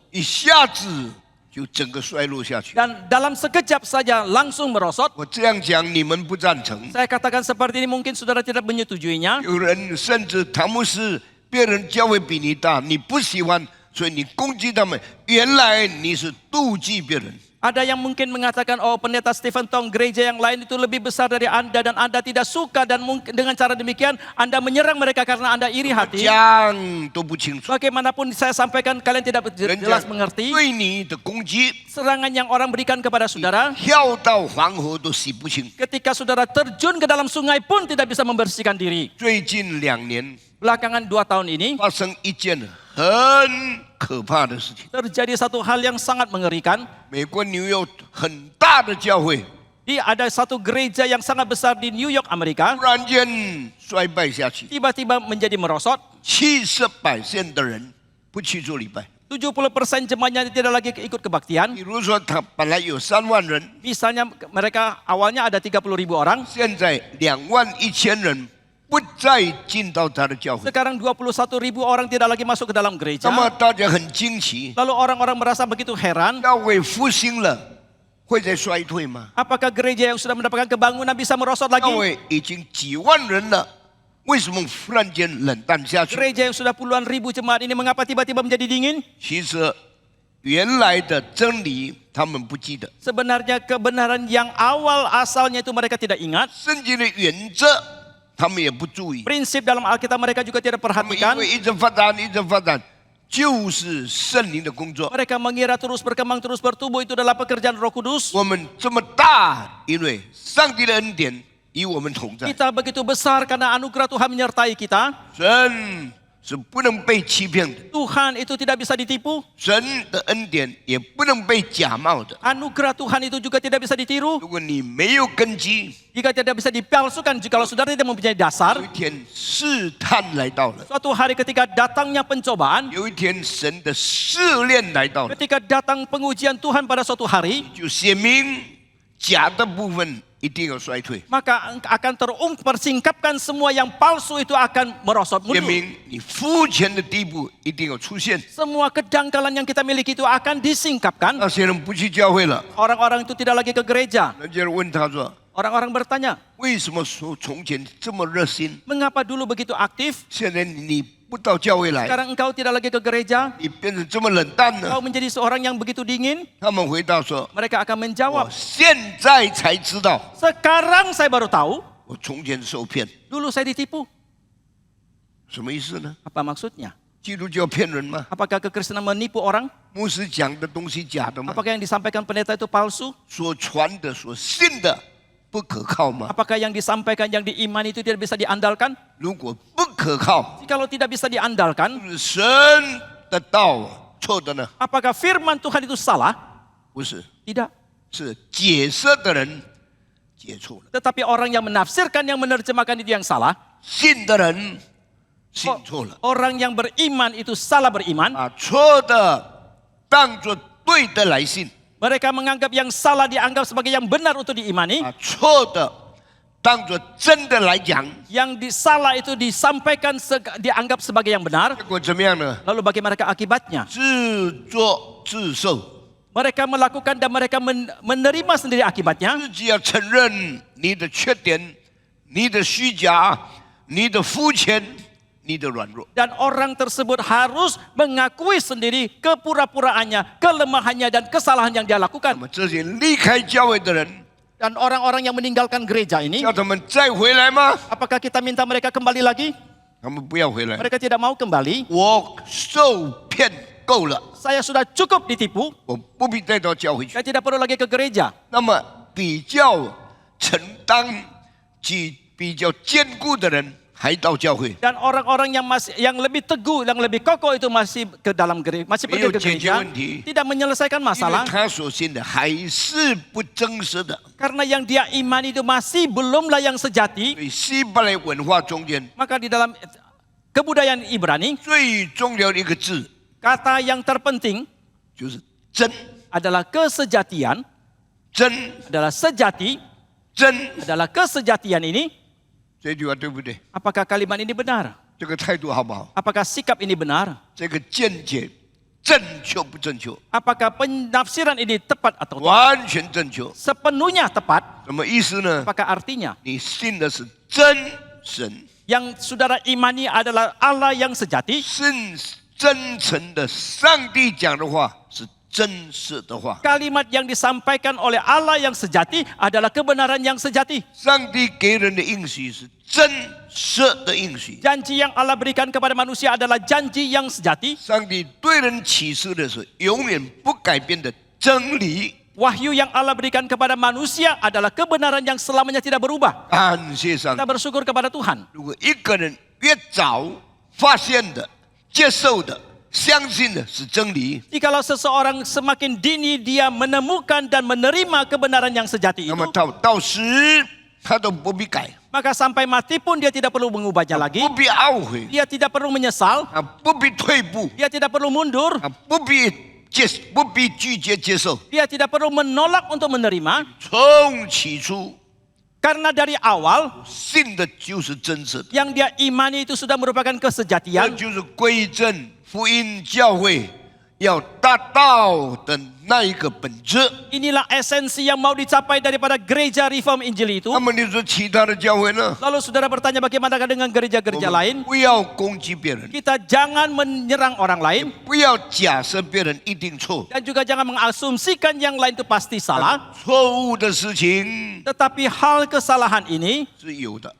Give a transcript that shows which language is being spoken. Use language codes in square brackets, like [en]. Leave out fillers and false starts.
[zh] 一下子就整个衰落下去。 [id] dan dalam sekejap saja langsung merosot. [zh] 我这样讲，你们不赞成。 [id] Saya katakan seperti ini mungkin saudara tidak menyetujuinya. [zh] 有人甚至唐牧师，别人教会比你大，你不喜欢，所以你攻击他们。原来你是妒忌别人。 [id] Ada yang mungkin mengatakan, pendeta Stephen Tong, gereja yang lain itu lebih besar dari Anda dan Anda tidak suka dan mungkin dengan cara demikian Anda menyerang mereka karena Anda iri hati. [zh] 讲都不清楚， [id] Bagaimanapun saya sampaikan kalian tidak [zh] 人家 [id] jelas mengerti [zh] 对你的攻击， [id] serangan yang orang berikan kepada saudara. [zh] 跳到黄河都洗不清。 [id] Ketika saudara terjun ke dalam sungai pun tidak bisa membersihkan diri. [zh] 最近2年 [id] Belakangan 2 tahun ini [zh] 发生一件很很可怕的事情。 [id] terjadi satu hal yang sangat mengerikan. [zh] 美国纽约很大的教会， [id] Ada satu gereja yang sangat besar di New York, Amerika, [zh] 突然间衰败下去， [id] tiba-tiba menjadi merosot. [zh] 70% 的人不去做礼拜。 [id] 70% jemaahnya tidak lagi ikut kebaktian. [zh] 比如说，他本来有3万人， [id] Misalnya mereka awalnya ada 30.000 orang, [zh] 现在21000人不再进到他的教会。 [id] sekarang 21.000 orang tidak lagi masuk ke dalam [zh] 那 [id] gereja. [zh] 么大家很惊奇， [id] Lalu orang-orang merasa begitu heran, [zh] 教会复兴了，会再衰退吗？ [id] apakah gereja yang sudah mendapatkan kebangunan bisa merosot lagi? [zh] 教会已经几万人了，为什么忽然间冷淡下去？ [id] Gereja yang sudah puluhan ribu jemaat ini mengapa tiba-tiba menjadi dingin? [zh] 其实原来的真理他们不记得， [id] Sebenarnya kebenaran yang awal asalnya itu mereka tidak ingat. [zh] 圣经的原则他们也不注意， [id] Prinsip dalam Alkitab mereka juga tidak [zh] 他们因 [id] perhatikan. [zh] 为一直发展，一直发展，就是圣灵的工作。 [id] Mereka mengira terus berkembang, terus bertumbuh itu adalah pekerjaan Roh Kudus. [zh] 我们这么大，因为上帝的恩典与我们同在， [id] Kita begitu besar karena anugerah Tuhan menyertai kita. [zh] 神是不能被欺骗的， [id] Tuhan itu tidak bisa ditipu. [zh] 神的恩典也不能被假冒的。 [id] Anugerah Tuhan itu juga tidak bisa ditiru. [zh] 如果你没有根基， [id] Jika tidak bisa dipalsukan, jikalau saudara tidak mempunyai dasar. [zh] 有一天试探来到了， [id] Suatu hari ketika datangnya pencobaan, [zh] 有一天神的试炼来到了， [id] ketika datang pengujian Tuhan pada suatu hari, [zh] 就显明假的部分一定要衰退， [id] maka akan persingkapkan semua yang palsu itu akan merosot [zh] 显 [id] mundur. [zh] 明你肤浅的地步一定要出现。 [id] Semua kedangkalan yang kita miliki itu akan disingkapkan. [zh] 那些人不去教会了， [id] Orang-orang itu tidak lagi ke gereja. [zh] 人家问他说： [id] Orang-orang bertanya, [zh] 为什么说从前这么热心， [id] mengapa dulu begitu aktif, [zh] 现在你不到教会来， [id] sekarang engkau tidak lagi ke gereja, [zh] 你变成这么冷淡呢？ [id] engkau menjadi seorang yang begitu dingin? [zh] 他们回答说： [id] Mereka akan [zh] 我 [id] menjawab, [zh] 现在才知道， [id] sekarang saya baru tahu, [zh] 我从前受骗， [id] dulu saya ditipu. [zh] 什么意思呢？ [id] Apa maksudnya? [zh] 基督教骗人吗？ [id] Apakah kekristenan menipu orang? [zh] 牧师讲的东西假的吗？ [id] Apakah yang disampaikan pendeta itu palsu? [zh] 所传的、所信的不可靠吗？ [id] Apakah yang disampaikan, yang diimani itu tidak bisa diandalkan? [zh] 如果不可靠， [id] Jikalau tidak bisa diandalkan, [zh] 是神的道错的呢？ [id] apakah firman Tuhan itu salah? [zh] 不是， [id] Tidak. [zh] 是解释的人解错了， [id] Tetapi orang yang menafsirkan, yang menerjemahkan itu yang salah. [zh] 信的人信错了， [id] Orang yang beriman itu salah beriman. [zh] 把错的当作对的来信， [id] Mereka menganggap yang salah dianggap sebagai yang benar untuk diimani. [zh] 把错的当作真的来讲， [id] Yang salah itu disampaikan, dianggap sebagai yang benar. [zh] 结果怎么样呢？ [id] Lalu bagaimana akibatnya? [zh] 自作自受， [id] Mereka melakukan dan mereka menerima sendiri akibatnya. [zh] 自己要承认你的缺点、你的虚假、你的肤浅、你的软弱。 [id] Dan orang tersebut harus mengakui sendiri kepura-puraannya, kelemahannya dan kesalahan yang dia [zh] 那 [id] lakukan. [zh] 么这些离开教会的人， [id] Dan orang-orang yang meninggalkan gereja ini, [zh] 叫他们再回来吗？ [id] apakah kita minta mereka kembali lagi? [zh] 他们不要回来。 [id] Mereka tidak mau kembali. [zh] 我受骗够了， [id] Saya sudah cukup ditipu, [zh] 我不必再到教会去。 [id] saya tidak perlu lagi ke gereja. [zh] 那么比较承担及比较坚固的人还到教会， [id] Dan orang-orang yang lebih teguh, yang lebih kokoh itu masih ke dalam gereja, masih pergi ke gereja, tidak menyelesaikan [zh] 因为 [id] masalah [zh] 他所信的还是不真实的。 [id] karena yang dia iman itu masih belumlah yang sejati. [zh] 所以希伯来文化中间 [id] Maka di dalam kebudayaan Ibrani, [zh] 最重要的一个字 [id] kata yang terpenting [zh] 就是真， [id] adalah kesejatian, [zh] 真， [id] adalah sejati, [zh] 真。 [id] adalah kesejatian ini. [zh] 这句话对不对？ [id] Apakah kalimat ini benar? [zh] 这个态度好不好？ [id] Apakah sikap ini benar? [zh] 这个见解正确不正确？ [id] Apakah penafsiran ini tepat atau tidak? [zh] 完全正确。 [id] Sepenuhnya tepat. [zh] 什么意思呢？ [id] Apakah artinya [zh] 你信的是真神， [id] yang saudara imani adalah Allah yang sejati? [zh] 信真诚的上帝讲的话是真实的话。 [id] Kalimat yang disampaikan oleh Allah yang sejati adalah kebenaran yang sejati. [zh] 上帝给人的应许是真实的应许。 [id] Janji yang Allah berikan kepada manusia adalah janji yang sejati. [zh] 上帝对人启示的是永远不改变的真理。 [id] Wahyu yang Allah berikan kepada manusia adalah kebenaran yang selamanya tidak berubah. [zh] 感谢上帝 [id] Kita。 bersyukur kepada Tuhan. [zh] 如果一个人越早发现的、接受的，相信的是真理， [id] Jikalau seseorang semakin dini dia menemukan dan menerima kebenaran yang sejati [zh] 那 [id] itu, [zh] 么到死他都不必改， [id] maka sampai mati pun dia tidak perlu mengubahnya lagi. [zh] 不必懊悔， [id] Dia tidak perlu menyesal, [zh] 不必退步， [id] dia tidak perlu mundur, [zh] 不必拒绝接受。 [id] dia tidak perlu menolak untuk menerima. [zh] 从起初 [id] Karena dari awal [zh] 信的就是真实的， [id] yang dia imani itu sudah merupakan [zh] 这 [id] kesejatian. [zh] 就是归正福音教会要达到的那一个本质。 [id] Inilah esensi yang mau dicapai daripada gereja Reform Injil itu. [zh] 那么你说其他的教会呢？ [id] Lalu saudara bertanya bagaimana dengan [zh] 我 [id] gereja-gereja lain? [zh] 不要攻击别人， [id] Kita jangan menyerang orang lain [zh] 不要假设别人一定错， [id] dan juga jangan mengasumsikan yang lain itu pasti salah. [zh] 错误的事情 [id] Tetapi hal kesalahan ini [zh] 是有的，